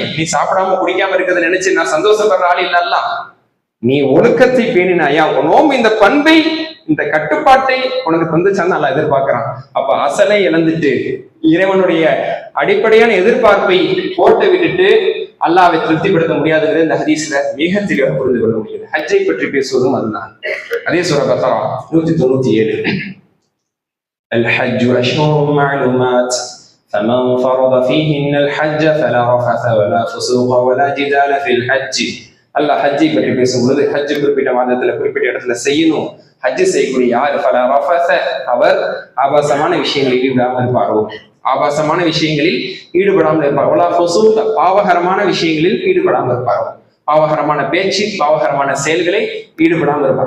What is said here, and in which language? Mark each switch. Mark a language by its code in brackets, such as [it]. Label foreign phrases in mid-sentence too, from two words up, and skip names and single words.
[ta] நீ சாப்பிடாம குடிக்காம இருக்கிறத நினைச்சு நான் சந்தோஷப்படுற ஆள் இல்ல. அல்லாஹ் நீ ஒழுக்கத்தை பேணினாயா, நோம்பு இந்த பண்பை, இந்த கட்டுப்பாட்டை உனக்கு தந்துச்சான்னு அல்லாஹ் எதிர்பார்க்கிறான். அப்ப அசலை இழந்துட்டு இறைவனுடைய அடிப்படையான எதிர்பார்ப்பை போட்டு விட்டுட்டு அல்லாஹ்வை திருப்திப்படுத்த முடியாதுங்கிறது இந்த ஹதீஸ்ல மிக தெளிவாக புரிந்து கொள்ள முடியுது. ஹஜ்ஜை பற்றி பேசுவதும் அதுதான். அதே சூரா பக்ரா 197, [ar] الحج أشهر معلومات فمن فرض فيهن الحج فلا رفث ولا فسوق ولا جدال في الحج. [ta] அல்லாஹ் ஹஜ்ஜை பற்றி பேசும்பொழுது, ஹஜ் குறிப்பிட்ட மாதத்துல குறிப்பிட்ட இடத்துல செய்யணும். ஹஜ் செய்யக்கூடிய யார், [ar] فلا رفث, [ta] அவர் ஆபாசமான விஷயங்களில் ஈடுபடாமல் இருப்பாரோ, ஆபாசமான விஷயங்களில் ஈடுபடாமல் இருப்பார். [ar] ولا فسوق, [ta] பாவகரமான விஷயங்களில் ஈடுபடாமல் இருப்பாரோ, பாவகரமான பேச்சு, பாவகரமான செயல்களை ஈடுபடாமல் இருப்பார்.